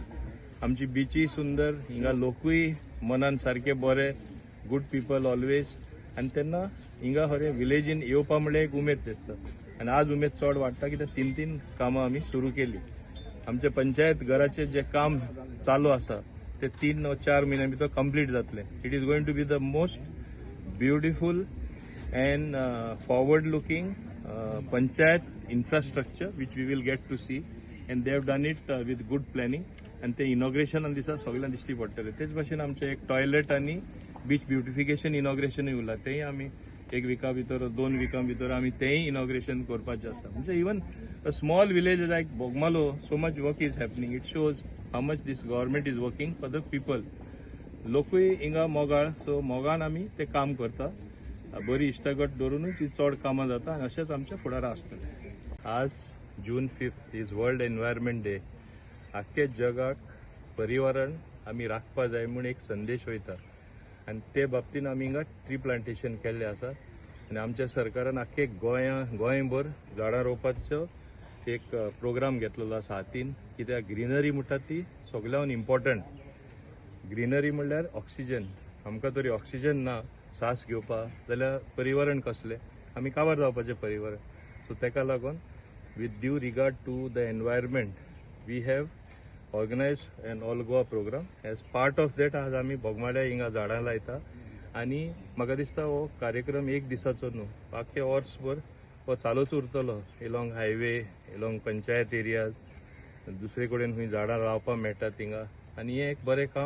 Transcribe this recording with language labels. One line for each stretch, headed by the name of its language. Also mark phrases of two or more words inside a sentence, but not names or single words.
Konkani: आमची बीची सुंदर, हिंगा लोकूय मनान सारखे बरे,
English: good people always.
Konkani: आनी तेन्ना हिंगा खरें विलेजीन येवपा म्हणल्यार एक उमेद दिसता. आनी आज उमेद चड वाडटा कित्याक 3 कामां आमी सुरू केली. आमचे पंचायत घराचे जे काम चालू आसा ते 3 वा 4 म्हयन्यां भितर कंप्लीट जातले.
English: it is going to be the most beautiful and forward looking panchayat infrastructure which we will get to see. and they have done it with good planning.
Konkani: आनी ते इनॉग्रेशना दिसा सगळ्यांक दिसटी पडटले. तेच भाशेन आमचे एक टॉयलेट आनी
English: beach beautification
Konkani: इनॉग्रेशनूय उरला. तेय आमी 1 विका भितर 2 विकां भितर आमी तेय इनॉग्रेशन करपाचें आसा.
English: म्हणजे इवन a small village like Bogmalo, so much work is happening. It shows how much this government is working for the people.
Konkani: लोकूय हिंगा मोगाळ, सो मोगान आमी ते काम करता. बरी इश्टागत धरूनच ही चड कामां जाता आनी अशेंच आमचे फुडारा आसतले.
English: आज June 5 is World Environment Day.
Konkani: आख्खे जगाक पर्यावरण आमी राखपा जाय म्हूण एक संदेश वयता आनी ते बाबतीन आमी हिंगा
English: tree plantation
Konkani: केल्लें आसा. आनी आमच्या सरकारान आख्खे गोंयभर झाडां रोवपाचो एक प्रोग्राम घेतलेलो आसा हातीन. कित्याक ग्रीनरी म्हणटा ती सगळ्यांत इम्पॉर्टंट. ग्रीनरी म्हणल्यार ऑक्सिजन. आमकां तरी ऑक्सिजन ना सास घेवपाक जाल्यार पर्यावरण कसलें, आमी काबार जावपाचें पर्यावरण.
English: सो
Konkani: तेका लागून
English: with due regard to the environment we have organized an all Goa program. as part of that
Konkani: आज आमी बोगमाड्या हिंगा झाडां लायता. आनी म्हाका दिसता हो कार्यक्रम 1 दिसाचो न्हू, आख्खे वर्सभर हो चालूच उरतलो.
English: along highway, along panchayat areas,
Konkani: दुसरे कडेन खंय झाडां लावपाक मेळटात थिंगा. आनी हें एक बरें काम.